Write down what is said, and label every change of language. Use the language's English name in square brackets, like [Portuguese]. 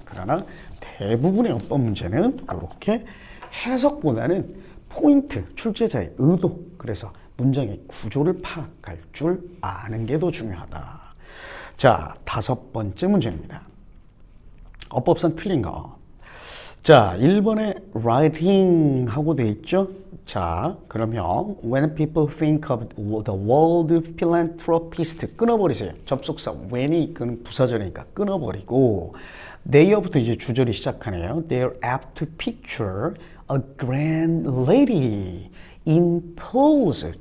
[Korean] 그러나 대부분의 어법 문제는 이렇게 해석보다는 포인트, 출제자의 의도, 그래서 문장의 구조를 파악할 줄 아는 게 더 중요하다. 자, 5번째 문제입니다. 어법상 틀린 거. 자, 1번에 writing 하고 돼 있죠? 자, 그러면 [English] when people think of the world philanthropist [Korean] 끊어버리세요. 접속사 when이 이끄는 부사절이니까 끊어버리고 they부터 이제 주절이 시작하네요. [English] They're apt to picture a grand lady in pose.